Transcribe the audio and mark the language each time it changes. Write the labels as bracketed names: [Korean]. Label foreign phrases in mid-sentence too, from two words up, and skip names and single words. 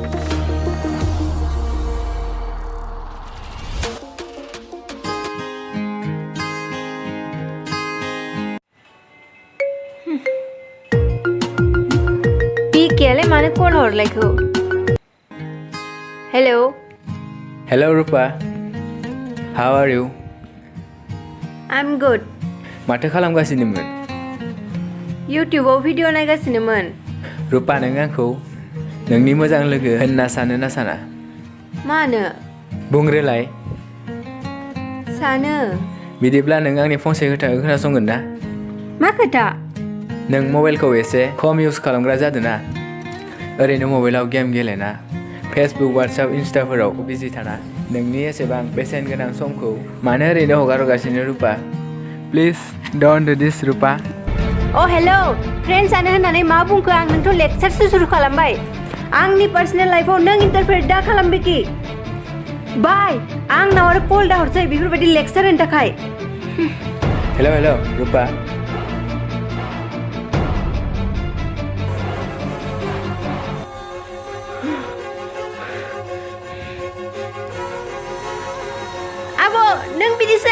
[Bodo] बिकियालाय मानो कल हरलायखो? हेलौ। [English] Hello Rupa. How are you? I'm good. [Bodo] माथो खालामगासिनोमोन? इउटिउबाव भिडिअ नायगासिनोमोन। रुपा, नों आंखौ नोंनि मोजां लोगो होनना सानो ना साना? मानो? बुंग्रोलाय। सानो। बिदिब्ला नों आंनि फंसे खोथाखौ खोनासंगोन ना? मा खोथा? नों मबाइलखौ एसे खम इउज खालामग्रा जादों ना? ओरैनो मबाइलाव गेम गेलेना, फेसबुक, वाट्सएप, इन्स्टाफोराव बिजि थाना नोंनि एसेबां बेसेन गोनां समखौ मानो ओरैनो हगारगासिनो रुपा? [English] please don't do this रुपा। [Bodo] अ हेलौ, फ्रेन्ड जानो होननानै मा बुंखो? आं नोंथ' लेक्सारसो सुरु खालामबाय। आंनि [English] personal life [Bodo] नों इन्टारफेयर दा खालाम बिकि। बाय। आंनाव आरो कल दा हरसै बेफोरबायदि लेक्सार होनो थाखाय। हेलौ रुपा। आब', नों बिदिसो?